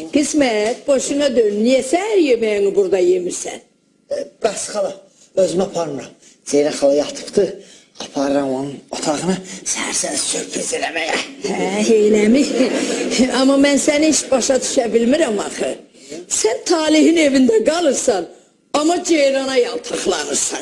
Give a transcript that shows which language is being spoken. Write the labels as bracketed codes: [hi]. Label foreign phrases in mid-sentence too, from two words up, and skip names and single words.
[tr] İsmet, boşuna dön. Niye sen yemeğini burada yemirsen? [az] Bəs xala, özümə aparmıram. Zeynə xala yatıbdı. Aparıram onun otağına səhər-səhər sürpriz eləməyə. Eyləmi. Amma mən səni heç başa düşə bilmirəm axı. Sən Talihin evində qalırsan, amma Ceyrana yaltaqlanırsan.